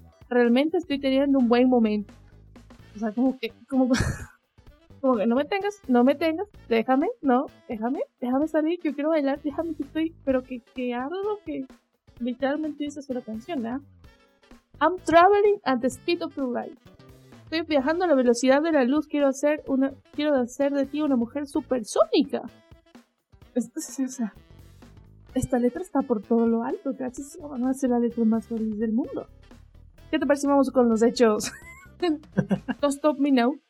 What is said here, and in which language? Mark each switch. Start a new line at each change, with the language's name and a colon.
Spanish: Realmente estoy teniendo un buen momento. O sea, como que no me tengas, déjame salir, yo quiero bailar, déjame que estoy, pero que algo que literalmente dice esa canción, ¿eh?
English: I'm traveling at the speed of the light.
Spanish: Estoy viajando a la velocidad de la luz, quiero hacer de ti una mujer supersónica. Esta letra está por todo lo alto, gracias, van a ser la letra más feliz del mundo. ¿Qué te parece? Vamos con los hechos. Don't Stop Me Now.